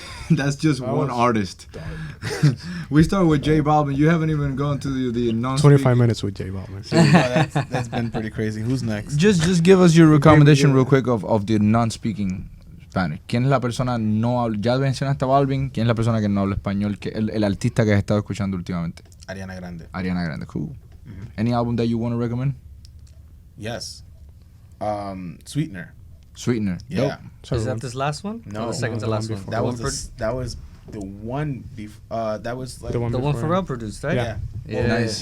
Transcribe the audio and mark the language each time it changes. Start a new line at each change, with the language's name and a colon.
English: That's just one artist. We start with J Balvin. You haven't even gone to the non-speaking. 25 minutes with J Balvin. That's been pretty crazy. Who's next? Just give us your recommendation real quick of the non-speaking Spanish.
Spanish: ¿Quién es la persona no habla? Ya mencionaste a Balvin. ¿Quién es la persona que no habla español? El artista que has estado escuchando últimamente.
English: Ariana Grande. Ariana Grande, cool. Any album that you want to recommend? Yes. Sweetener. Sweetener. Yeah. Dope. Is that this last one? No. Or the second to last one. That was the one before. That was like The one The one before. Pharrell produced, right? Yeah. Yeah. Nice.